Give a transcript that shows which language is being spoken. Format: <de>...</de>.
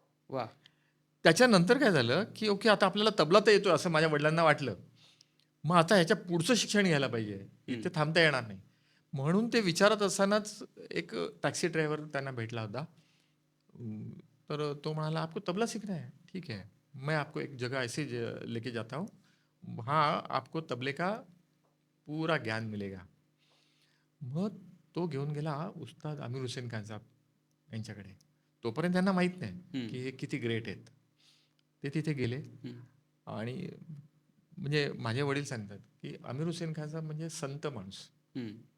<mr>वाह! त्याच्यानंतर काय झालं, की ओके, आता आपल्याला तबला तर येतोय असं माझ्या वडिलांना वाटलं. मग आता ह्याच्या पुढचं शिक्षण घ्यायला पाहिजे. हं, इथे थांबता येणार नाही. म्हणून ते विचारत असतानाच एक टॅक्सी ड्रायव्हर त्यांना भेटला होता. तर तो म्हणाला,</mr> <hi>"आपको तबला सीखना है? ठीक है. मैं आपको एक जगह ऐसे लेके जाता हूँ. वहाँ आपको तबले का पूरा ज्ञान मिलेगा."</hi> <mr>मग तो घेऊन गेला उस्ताद आमिर हुसेन खान साहेब यांच्याकडे. तोपर्यंत त्यांना माहीत नाही, हं, की हे किती ग्रेट आहेत. ते तिथे गेले हं, आणि म्हणजे माझे वडील सांगतात, की आमिर हुसेन खान साहेब म्हणजे संत माणूस, हं.</mr>